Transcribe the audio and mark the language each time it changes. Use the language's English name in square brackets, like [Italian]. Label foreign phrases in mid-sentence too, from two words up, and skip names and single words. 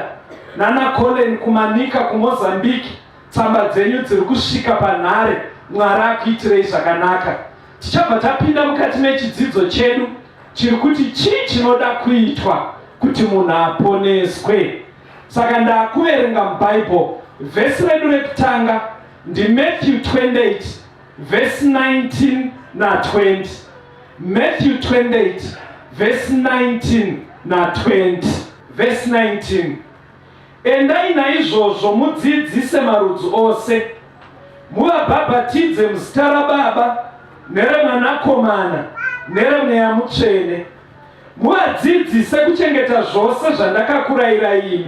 [Shona] Nana Colin kumanika kuMozambique, tsamba dzenyu dziri kusvika panhare, Mwari akuitirei zvakanaka. Tichabva tapinda mukati mechidzidzo chedu chiri kuti chii chinoda kuitwa kuti munhu aponeswe. Saka ndakuverenga muBhayibheri, vhesi redu rekutanga ndiMatthew 28 verse 19 na 20. Matthew 28 verse 19 na 20. Verse 19. Endai naizvozvo mudzidzise marudzi ose, muvabhabhatidze muzita raBaba neremwanakomana neremweya mutsvene, muvadzidzise kuchengeta zvose zvandakakurayirai imi.